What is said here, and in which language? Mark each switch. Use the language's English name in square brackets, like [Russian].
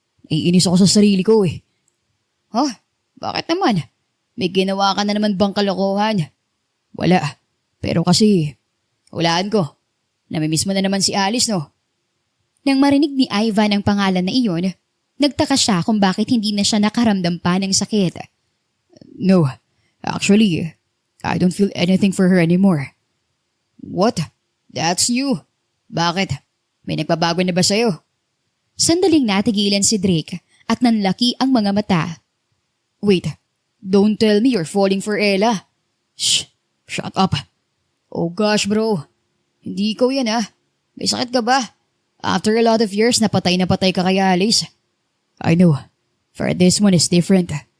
[Filipino] Naiinis ako sa sarili ko Bakit naman? May ginawa ka na naman bang kalokohan? Wala. Pero kasi, hulaan ko. Namimiss mo na naman si Alice, no? Nang marinig ni Ivan ang pangalan na iyon, nagtaka siya kung bakit hindi na siya nakaramdam pa ng sakit. [English] No, actually, I don't feel anything for her anymore. What? That's new. [Filipino] Bakit? May nagbabago na ba sa'yo? Sandaling natigilan si Drake at nanlaki ang mga mata. [English] Wait, don't tell me you're falling for Ella. Shh, shut up. Oh gosh bro, [Filipino] hindi ikaw yan May sakit ka ba? [English] After a lot of years, [Filipino] napatay ka kay Alice. [English] I know, for this one is different.